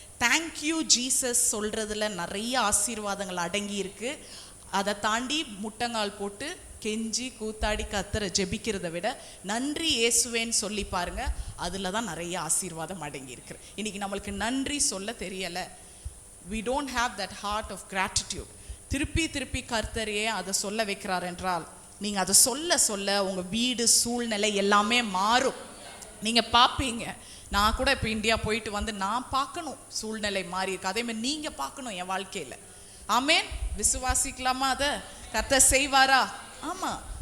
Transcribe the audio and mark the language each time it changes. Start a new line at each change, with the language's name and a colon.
Tamil: Thank you Jesus சொல்கிறதுல நிறைய ஆசீர்வாதங்கள் அடங்கி இருக்கு. அதை தாண்டி முட்டங்கால் போட்டு கெஞ்சி கூத்தாடி கத்தரை ஜெபிக்கிறத விட நன்றி இயேசுவேன்னு சொல்லி பாருங்க, அதில் தான் நிறைய ஆசீர்வாதம் அடங்கி இருக்கு. இன்னைக்கு நம்மளுக்கு நன்றி சொல்ல தெரியலை.
English: we don't have that heart of gratitude.
Tamil: திருப்பி கர்த்தரையே அதை சொல்ல வைக்கிறார் என்றால், நீங்கள் அதை சொல்ல உங்கள் வீடு சூழ்நிலை எல்லாமே மாறும். நீங்கள் பார்ப்பீங்க. நான் கூட இப்போ இந்தியா போயிட்டு நான் பார்க்கணும் சூழ்நிலை மாறி இருக்கு. அதே மாதிரி நீங்கள் பார்க்கணும் என் வாழ்க்கையில். ஆமென். விசுவாசிக்கலாமா? அதை கர்த்தர் செய்வாரா? ஆமாம்.